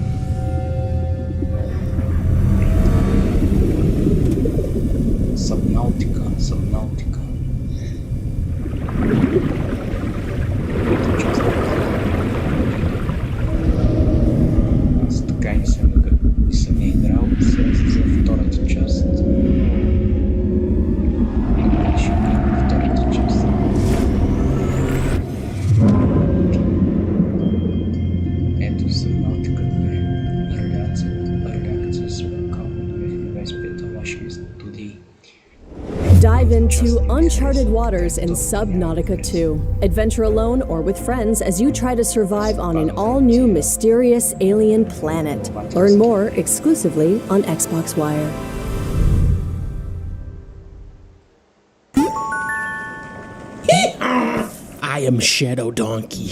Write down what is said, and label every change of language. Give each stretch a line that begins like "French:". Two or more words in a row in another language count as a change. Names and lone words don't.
Bulgarian: Subnautica. Аз така не съм я играл, сега за втората част. И ще гледам втората част. Ето Subnautica 2. Реакция с Welcome 2025 ваши студии.
English: Dive into uncharted waters in Subnautica 2. Adventure alone or with friends as you try to survive on an all-new mysterious alien planet. Learn more exclusively on Xbox Wire. I am Shadow Donkey.